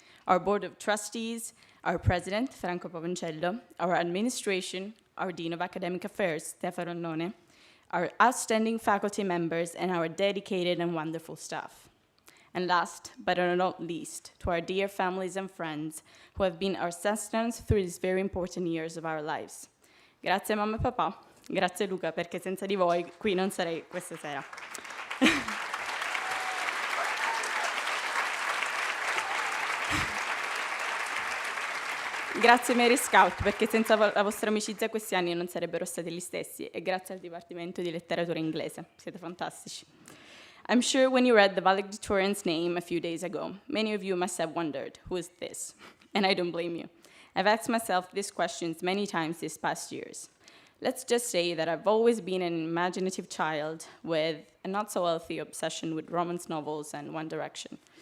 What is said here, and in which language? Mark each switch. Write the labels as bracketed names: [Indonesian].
[English] Our Board of Trustees, our President, Franco Pavoncello, our administration, our Dean of Academic Affairs, Stefano None, our outstanding faculty members, and our dedicated and wonderful staff. And last, but not least, to our dear families and friends who have been our sustenance through these very important years of our lives. [Italian] Grazie mamma e papà, grazie Luca, perché senza di voi qui non sarei questa sera. Grazie Mary Scout, perché senza la vostra amicizia questi anni non sarebbero stati gli stessi, e grazie al Dipartimento di Letteratura Inglese, siete fantastici. [English] I'm sure when you read the valedictorian's name a few days ago, many of you must have wondered, who is this? And I don't blame you. I've asked myself these questions many times these past years. Let's just say that I've always been an imaginative child with a not-so-healthy obsession with romance novels and One Direction.